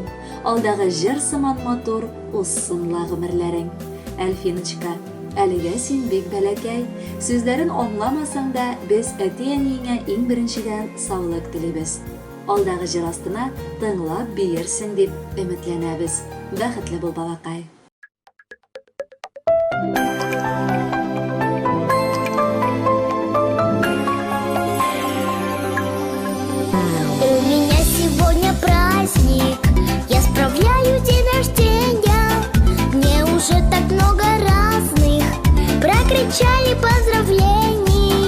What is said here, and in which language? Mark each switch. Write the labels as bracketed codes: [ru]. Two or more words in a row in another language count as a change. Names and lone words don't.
[tt] Алдагы җыр сыман матур, уссынла гомерләрең. Әлфиночка, әлегә син бик бәләкәй. Сүзләрен аңламасаң да, без әти-әниеңә иң беренчедән саулык телибез. Алдагы җыр астына тыңлап биерсең дип өметләнәбез. Бәхетле бул балакай. [ru] У меня сегодня праздник, я справляю день рождения. Мне уже так много разных прокричали поздравлений.